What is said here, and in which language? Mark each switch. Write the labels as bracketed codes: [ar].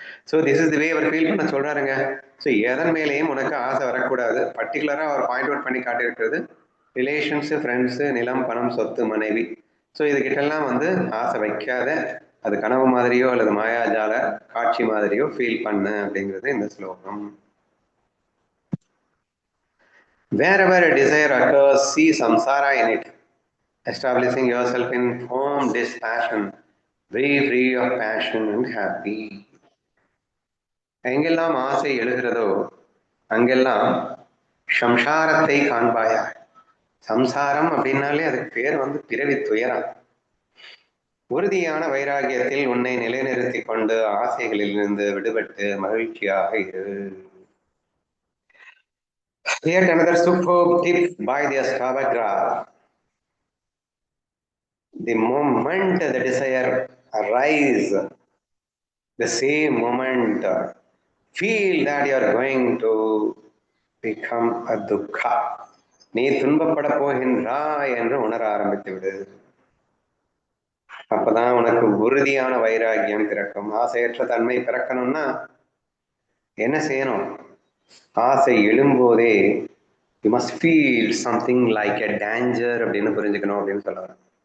[en] so this is the way [ta] our feel பண்ண சொல்றாருங்க. So எதன் மேலேயும் உனக்கு ஆசை வரக்கூடாது. பர்டிகுலரா அவர் பாயிண்ட் அவுட் பண்ணி காட்டியிருக்கிறது ரிலேஷன்ஸ், ஃப்ரெண்ட்ஸு, நிலம், பணம், சொத்து, மனைவி. ஸோ இதுகிட்டெல்லாம் வந்து ஆசை வைக்காத, அது கனவு மாதிரியோ அல்லது மாயாஜால காட்சி மாதிரியோ ஃபீல் பண்ண அப்படிங்கிறது இந்த ஸ்லோகம். [en] Wherever a desire occurs, see samsara in it, establishing yourself in firm dispassion, very free of passion and happy. [ta] எங்கெல்லாம் ஆசை எழுகிறதோ அங்கெல்லாம் சம்சாரத்தை காண்பாயா. சம்சாரம் அப்படின்னாலே அதுக்கு பேர் வந்து பிறவி துயரம். உறுதியான வைராகியத்தில் உன்னை நிலைநிறுத்தி கொண்டு ஆசைகளில் இருந்து விடுபட்டு மகிழ்ச்சியாக இரு. [en] Yet another superb tip by the Astavagra. The moment the desire arises, the same moment feel that you are going to become a dukkha. [ta] நீ துன்பப்பட போகின்றாய் என்று உணர ஆரம்பித்து விடு. அப்பதான் உனக்கு உறுதியான வைராகியம் பிறக்கும். ஆசையற்ற தன்மை பிறக்கணும்னா என்ன செய்யணும்? ஆசை எழும்போதே [en] you must feel something like a danger [ta] அப்படின்னு புரிஞ்சுக்கணும் அப்படின்னு சொல்ல வரேன்.